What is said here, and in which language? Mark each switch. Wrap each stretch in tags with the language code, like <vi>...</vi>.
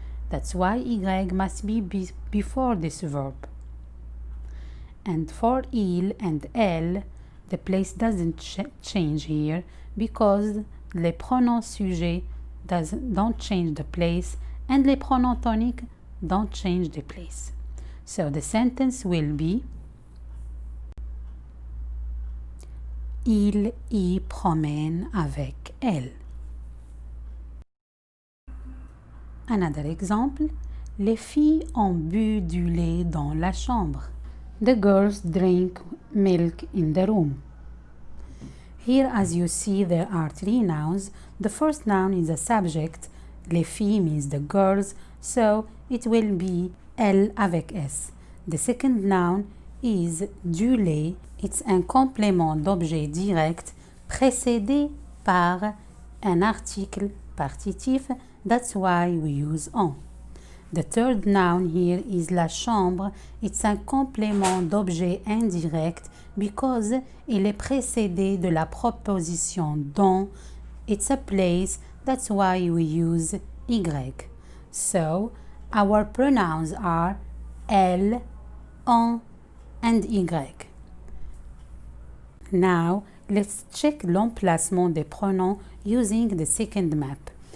<en>That's why y must be before this verb. And for il and elle, the place doesn't change here because les pronoms sujets don't change the place and les pronoms toniques don't change the place. So the sentence will be Il y promène avec elle.</en> <fr>Another example, les filles ont bu du lait dans la chambre.</fr> <en>The girls drink milk in the room. Here, as you see, there are three nouns. The first noun is a subject. Les filles means the girls, so it will be elle avec s.</en> <fr>The second noun is du lait. It's un complément d'objet direct précédé par un article partitif.</fr> <en>That's why we use en. The third noun here is la chambre.</en> <fr>It's un complément d'objet indirect because il est précédé de la proposition dans.</fr> <en>It's a place. That's why we use y. So, our pronouns are elle, en, and y. Now, let's check l'emplacement des pronoms using the second map.</en>